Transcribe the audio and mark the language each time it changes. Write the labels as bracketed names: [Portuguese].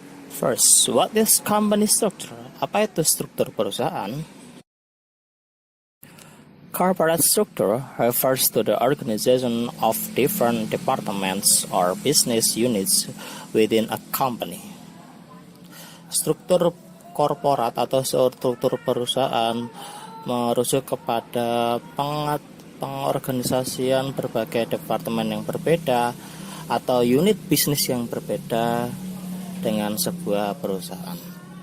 [English] First, what is company structure? [Indonesian] Apa itu struktur perusahaan? [English] Corporate structure refers to the organization of different departments or business units within a company. [Indonesian] Struktur korporat atau struktur perusahaan merujuk kepada pengorganisasian berbagai departemen yang berbeda atau unit bisnis yang berbeda dengan sebuah perusahaan.